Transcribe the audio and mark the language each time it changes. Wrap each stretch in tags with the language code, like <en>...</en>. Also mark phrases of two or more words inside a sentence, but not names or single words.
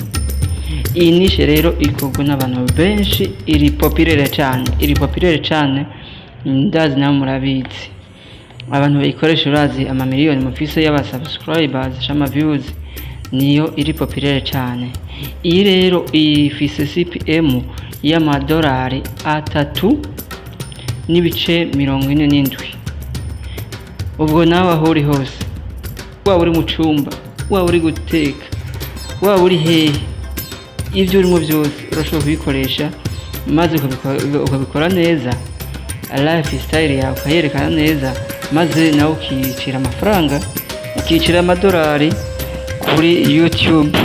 <rn>Iyi nishe rero ikorwa n'abantu benshi, iri populaire cyane, ndazi nawe murabizi. Abantu bayikoresha urazi amamiliyoni mufise y'aba subscribers cyangwa views, niyo iri populaire cyane. Iyi rero ifise CPM y'amadolari 3.47. Ubwo nawe aho uri hose, waba uri mu cyumba, waba uri guteka, waba uri hehe, ibyo urimo byose urashobora kubikoresha maze ukabikora neza, lifestyle yawe ukayerekana neza, maze nawe ukicira amafaranga, ukicira amadolari kuri YouTube.</rn>